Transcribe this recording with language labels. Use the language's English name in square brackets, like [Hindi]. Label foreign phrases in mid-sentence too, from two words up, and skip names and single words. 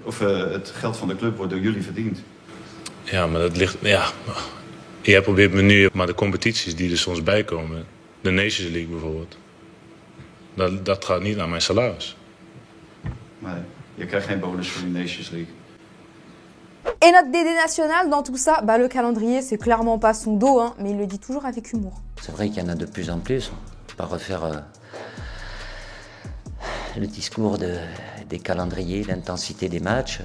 [Dutch] Of het geld van de club wordt door jullie verdiend. Ja, maar dat ligt... Ja, jij probeert me nu... Maar de competities die er soms bij komen... De Nations League bijvoorbeeld... Dat gaat niet naar mijn salaris. Nee, je krijgt geen bonus voor de Nations League. [French] Et notre DD national dans tout ça, le calendrier c'est clairement pas son dos, mais il le dit toujours avec humour. C'est vrai qu'il y en a de plus en plus. On va pas refaire le discours des calendriers, l'intensité des matchs.